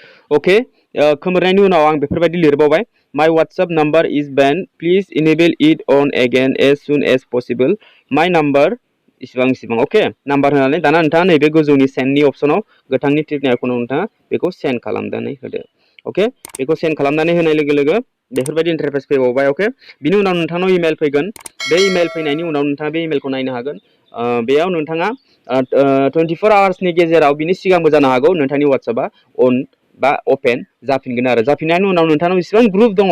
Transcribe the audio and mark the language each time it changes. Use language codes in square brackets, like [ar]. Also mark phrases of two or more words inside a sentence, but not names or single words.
[brx] अके खोमोरनायनि उनाव आं बेफोरबायदि लिरबावबाय [en] my WhatsApp number is banned please enable it on again as soon as possible my number [brx] इसिबां अके नाम्बार होनानै दाना नोंथाङा नैबे गोजौनि सेन्डनि अपसनाव गोथांनि टिपनि आइकनाव नोंथाङा बेखौ सेन्ड खालामनानै होदो अके बेखौ सेन्ड खालामनानै होनाय लोगो लोगो बेफोरबायदि इन्टारफेस फैबावबाय अके बिनि उनाव नोंथांनाव इमेल फैगोन बे इमेल फैनायनि उनाव नोंथाङा बे इमेलखौ नायनो हागोन बेयाव नोंथाङा 24 आवार्सनि गेजेराव बिनि सिगांबो जानो हागौ नोंथांनि WhatsAppआ अन बा अपेन जाफिनगोन आरो जाफिननायनि उनाव नोंथांनाव इसिबां ग्रुप दङ